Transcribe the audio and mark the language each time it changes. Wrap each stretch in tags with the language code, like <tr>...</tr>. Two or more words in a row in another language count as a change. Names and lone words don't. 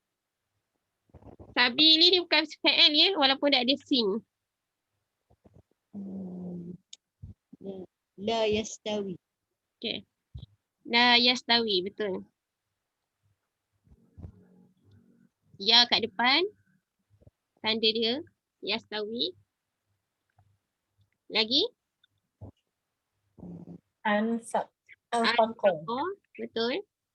<ms>Sabili ni bukan fi'il ya, walaupun tak ada sin.</ms> <ar>لا يستوي. Okay. لا يستوي,</ar> <ms>betul. Ya kat depan. tanda dia yastawi. Lagi Anfaqo. anfaqa, betul.</ms>